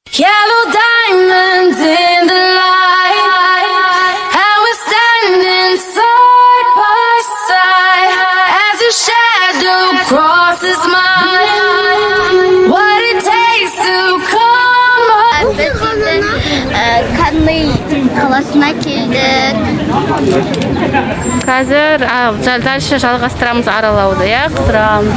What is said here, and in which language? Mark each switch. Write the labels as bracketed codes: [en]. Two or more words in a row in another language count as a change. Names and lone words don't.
[en] Yellow diamonds in the light, and we're standing side by side as your shadow crosses mine. What it takes to come on. [kk] Kanlı қаласына келдік. Қазір дальше жалғастырамыз аралауды, иә, қыдырамыз.